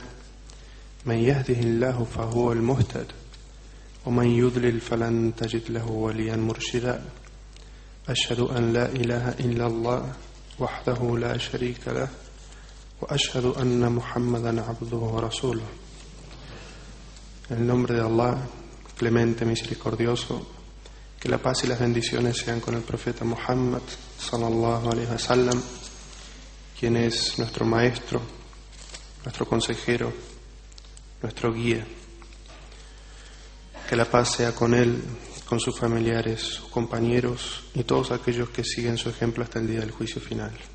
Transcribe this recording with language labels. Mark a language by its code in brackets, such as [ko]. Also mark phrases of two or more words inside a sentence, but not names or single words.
[ar] من يهده الله فهو المهتد ومن يضلل فلن تجد له وليا مرشدا. أشهد أن لا إله إلا الله وحده لا شريك له وأشهد أن محمدا عبده ورسوله. [es] En el nombre de Allah, clemente, misericordioso, que la paz y las bendiciones sean con el profeta Muhammad [ar] صلى الله عليه وسلم, [es] quien es nuestro maestro, nuestro consejero, nuestro guía. Que la paz sea con él, con sus familiares, sus compañeros y todos aquellos que siguen su ejemplo hasta el día del juicio final.